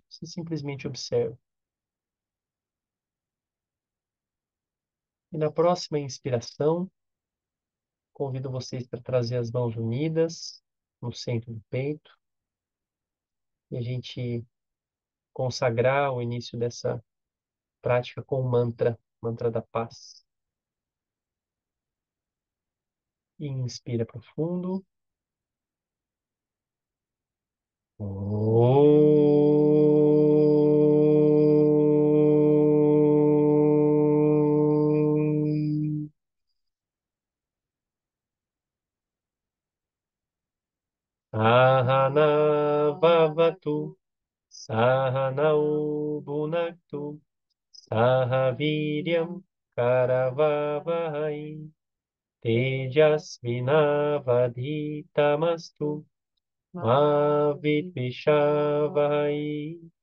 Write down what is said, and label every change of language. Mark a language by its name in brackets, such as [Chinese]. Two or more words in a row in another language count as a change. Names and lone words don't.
[Portuguese] Você simplesmente observa. E na próxima inspiração, convido vocês para trazer as mãos unidas no centro do peito e a gente consagrar o início dessa prática com o mantra, mantra da paz. Inspira profundo. Om. [Sanskrit] Sahana Vavatu, Sahanau Bhunaktu, Sahaviryam Karavavai, Tejasvinavadhitamastu Mavitvishavahai.